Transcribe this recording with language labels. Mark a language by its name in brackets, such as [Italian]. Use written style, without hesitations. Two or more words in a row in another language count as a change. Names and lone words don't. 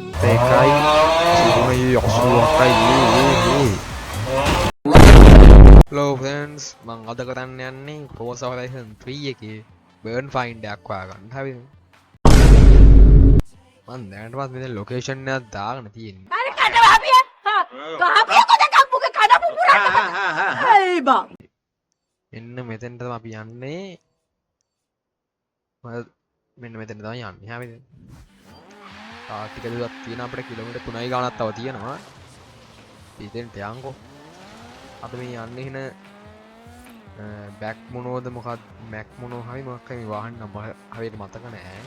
[Sinhala] එකයි 0.88යි. [English] Hello friends, [Sinhala] මම අද කරන්න යන්නේ Forza Horizon 3 එකේ [English] burn find [Sinhala] එකක් හොයාගන්න. හරිද? මම දැනටවත් මෙතන ලොකේෂන් එකක් දාගෙන තියෙන්නේ. अरे कट भाभी है हाँ कहाँ पे को देखा मुझे खाना पूरा अरे बा මෙන්න මෙතෙන්ට තමයි අපි යන්නේ. මෙන්න මෙතෙන්ට තමයි යන්නේ. හරිද? ටික දුරක් තියෙන අපිට කිලෝමීටර් 3යි ගානක් තව තියෙනවා. ඉතින්ට යන්කෝ. අපි මේ යන්නේ හින බැක් මොනෝද මොකක්ද මැක් මොනෝ හරි මොකක් හරි මේ වාහන නම හරියට මතක නෑ.